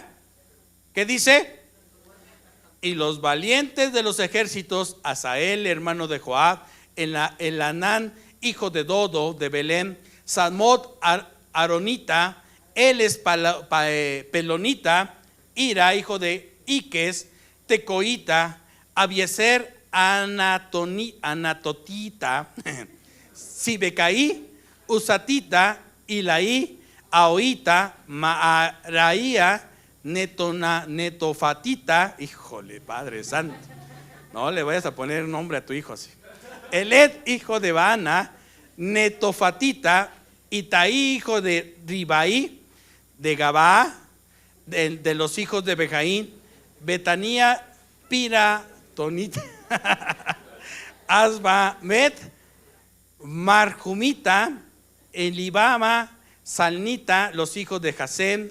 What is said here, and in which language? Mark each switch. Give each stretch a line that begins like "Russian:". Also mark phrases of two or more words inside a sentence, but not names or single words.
Spanish: ¿Qué dice? Y los valientes de los ejércitos: Asael, hermano de Joab, Elanán, hijo de Dodo, de Belén, Salmot, Aronita, él es Pelonita, Ira, hijo de Iques, Tecoita, Abieser, Anatotita, Sibecaí, Usatita, Ilaí, Aoita, Maaraía, Netofatita. Híjole, Padre Santo, no le vayas a poner nombre a tu hijo así. Eled, hijo de Baana, Netofatita, Itaí, hijo de Ribaí, de Gabaa, de los hijos de Bejaín, Betanía, Piratonita, Asbamet, Marjumita, Elibama, Salnita, los hijos de Jasén.